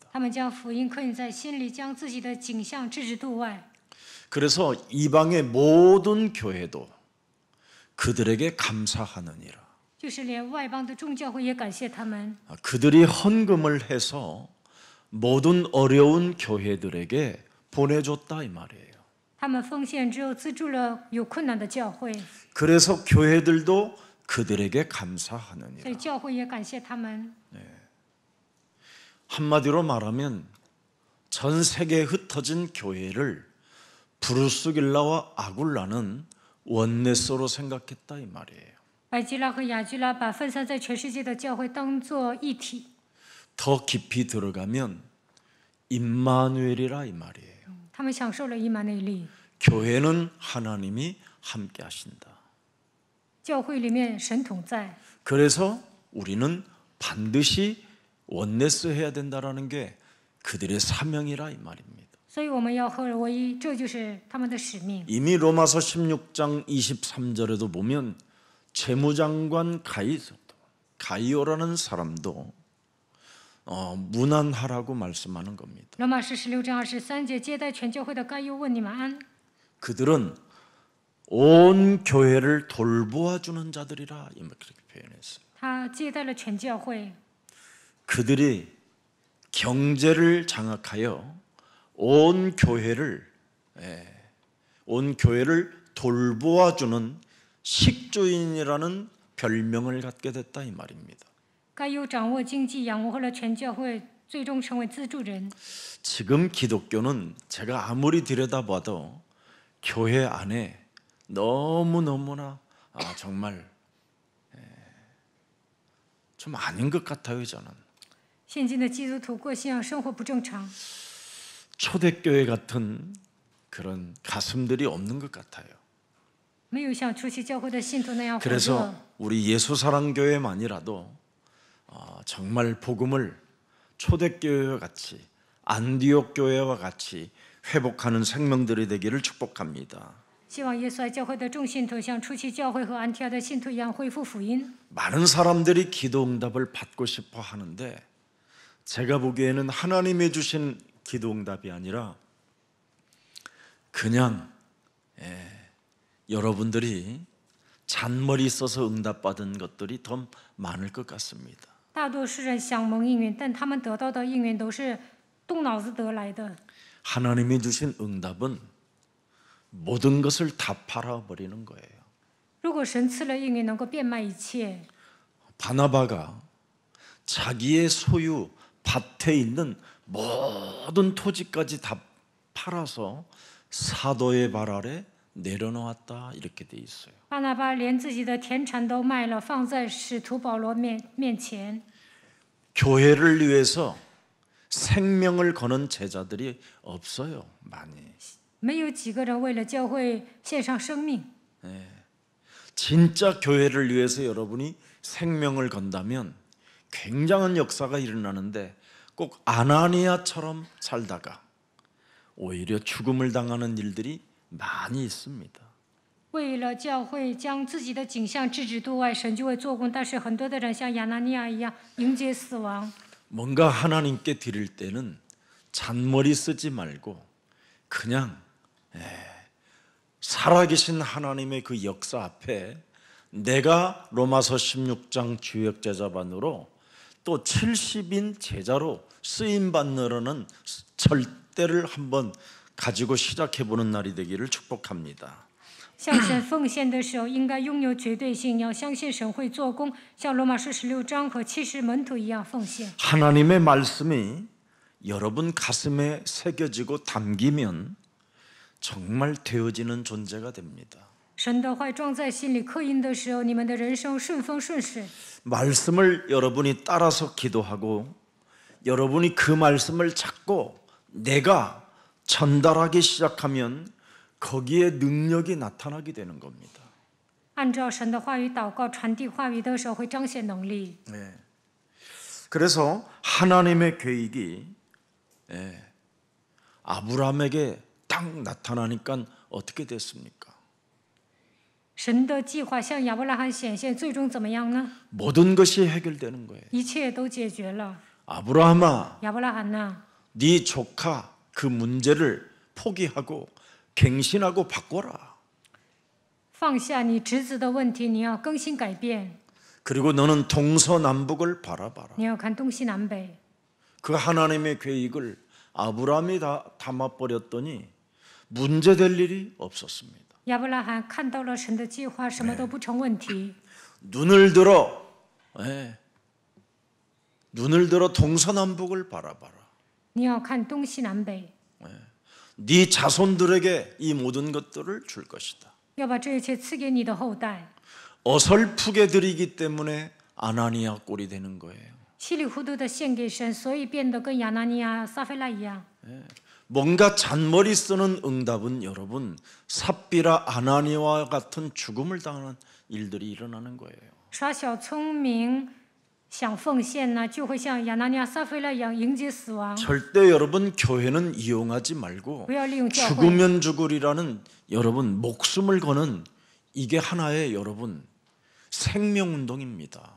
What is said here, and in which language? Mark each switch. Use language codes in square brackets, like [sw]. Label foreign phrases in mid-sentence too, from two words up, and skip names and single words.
[zh] 他们将福音刻印在心里，将自己的景象置之度外。 [ko] 그래서 이방의 모든 교회도 그들에게 감사하느니라. [zh] 就是连外邦的众教会也感谢他们， [ko] 그들이 헌금을 해서 모든 어려운 교회들에게 보내줬다 이 말이에요. [zh] 他们奉献之后资助了有困难的教会， [ko] 그래서 교회들도 그들에게 [zh] 所 [ko] 감사하느니라. [zh] 以教会也感谢他们。 [ko] 한마디로 말하면 전 세계에 흩어진 교회를 브루스길라와 아굴라는 원네스로 생각했다 이 말이에요. [zh] 百基拉和亚基拉把分散在全世界的教会当作一体， [ko] 더 깊이 들어가면 임마누엘이라 이 말이에요. [zh] 他们享受了以马内利。 [ko] 교회는 하나님이 함께 하신다. [zh] 教会里面神同在， [ko] 그래서 우리는 반드시 원네스 해야 된다라는 게 그들의 사명이라 이 말입니다. [zh] 所以我们要合而为一，这就是他们的使命。 [ko] 이미 로마서 16장 23절에도 보면 재무장관 가이오라는 사람도 문안하라고 말씀하는 겁니다. [zh] 罗马书16章23节，接待全教会的该犹问你们安。 [ko] 그들은 온 교회를 돌보아 주는 자들이라 이렇게 표현했어요. [zh] 他接待了全教会， [ko] 그들이 경제를 장악하여 온 교회를 돌보아 주는 식주인이라는 별명을 갖게 됐다 이 말입니다. [zh] 该犹掌握经济，养活了全教会，最终成为资助人。 [ko] 지금 기독교는 제가 아무리 들여다봐도 교회 안에 너무너무나 정말 좀 아닌 것 같아요 저는. [zh] 现今的基督徒过信仰生活不正常， [ko] 초대교회 같은 그런 가슴들이 없는 것 같아요. [zh] 没有像初期教会的信徒那样火热。 [ko] 그래서 우리 예수사랑교회만이라도 정말 복음을 초대교회와 같이 안디옥 교회와 같이 회복하는 생명들이 되기를 축복합니다. [zh] 希望耶稣爱教会的众信徒像初期教会和安提阿的信徒一样恢复福音。 [ko] 많은 사람들이 기도 응답을 받고 싶어 하는데 제가 보기에는 하나님이 주신 기도 응답이 아니라 그냥 여러분들이 잔머리 써서 응답받은 것들이 더 많을 것 같습니다. [zh] 大多数人想蒙应允，但他们得到的应允都是动脑子得来的。 [ko] 하나님이 주신 응답은 모든 것을 다 팔아버리는 거예요. [zh] 如果神赐了应允，能够变卖一切， [ko] 바나바가 자기의 소유 밭에 있는 모든 토지까지 다 팔아서 사도의 발 아래 내려놓았다 이렇게 돼 있어요. [zh] 巴拿巴连自己的田产都卖了，放在使徒保罗面前。 [ko] 교회를 위해서 생명을 거는 제자들이 없어요. 많이. [zh] 没有几个人为了教会献上生命。 [ko] 진짜 교회를 위해서 여러분이 생명을 건다면 굉장한 역사가 일어나는데 꼭 아나니아처럼 살다가 오히려 죽음을 당하는 일들이 많이 있습니다. [zh] 为了教会将自己的景象置之度外，神就会做工。但是很多的人像亚拿尼亚一样迎接死亡。 [ko] 뭔가 하나님께 드릴 때는 잔머리 쓰지 말고 그냥 살아계신 하나님의 그 역사 앞에 내가 로마서 16장 주역 제자반으로 또 70인 제자로 쓰임 받느라는 절대를 한번 가지고 시작해 보는 날이 되기를 축복합니다. [zh] 向神奉献的时候，应该拥有绝对性，你要相信神会做工，像罗马书16章和70门徒一样奉献。 [ko] 하나님의 말씀이 여러분 가슴에 새겨지고 담기면 정말 되어지는 존재가 됩니다. [zh] 神的话装在心里刻印的时候，你们的人生顺风顺水。 [ko] 말씀을 여러분이 따라서 기도하고 여러분이 그 말씀을 찾고 내가 전달하기 시작하면 거기에 능력이 나타나게 되는 겁니다. [zh] 按照神的话语祷告，传递话语的时候会彰显能力。 [ko] 그래서 하나님의 계획이 아브라함에게 딱 나타나니까 어떻게 됐습니까? [zh] 神的计划向亚伯拉罕显现，最终怎么样呢？ [ko] 모든 것이 해결되는 거예요. [zh] 一切都解决了。 [ko] 아브라함아, [zh] 亚伯拉罕呐， [ko] 네 조카 그 문제를 포기하고 갱신하고 바꿔라. [zh] 放下你侄子的问题，你要更新改变， [ko] 그리고 너는 동서남북을 바라봐라. [zh] 你要看东西南北。 [ko] 그 하나님의 계획을 아브라함이 다 담아버렸더니 문제될 일이 없었습니다. [zh] 亚伯拉罕看到了神的计划，什么都不成问题。 [ko] 눈을 들어 동서남북을 바라봐라. [zh] 你要看东西南北， [ko] 네 자손들에게 이 모든 것들을 줄 것이다. [zh] 要把这一切赐给你的后代。 [ko] 어설프게 드리기 때문에 아나니아 꼴이 되는 거예요. [zh] 稀里糊涂的献给神，所以变得跟亚拿尼亚、撒菲拉一样。 [ko] 뭔가 잔머리 쓰는 응답은 여러분 삽비라 아나니아와 같은 죽음을 당하는 일들이 일어나는 거예요. [zh] 耍小聪明，想奉献呢，就会像亚拿尼亚、撒菲拉一样迎接死亡。 [ko] 절대 여러분 교회는 이용하지 말고 [zh] 不要利用教会， [ko] 죽으면 죽으리라는 여러분 목숨을 거는 이게 하나의 여러분 생명운동입니다.